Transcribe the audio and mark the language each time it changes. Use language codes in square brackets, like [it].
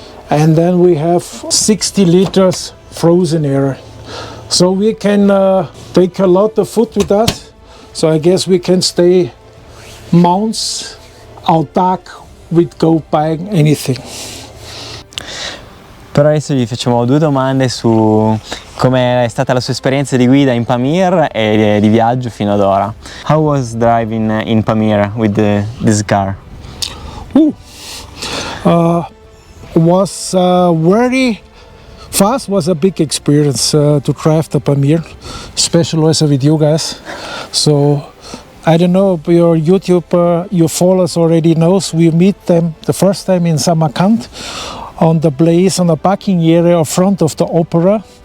[en] And then we have 60 liters frozen area. So we can take a lot of food with us. So I guess we can stay months autark without buying anything. [it] Però adesso gli facciamo 2 domande su come è stata la sua esperienza di guida in Pamir e di viaggio fino ad ora. [en] How was driving in Pamir with this car? Was very fast, was a big experience to drive the Pamir, especially also with you guys. So I don't know if your YouTube, your followers already knows, we meet them the first time in Samarkand on the place, on the parking area in front of the opera.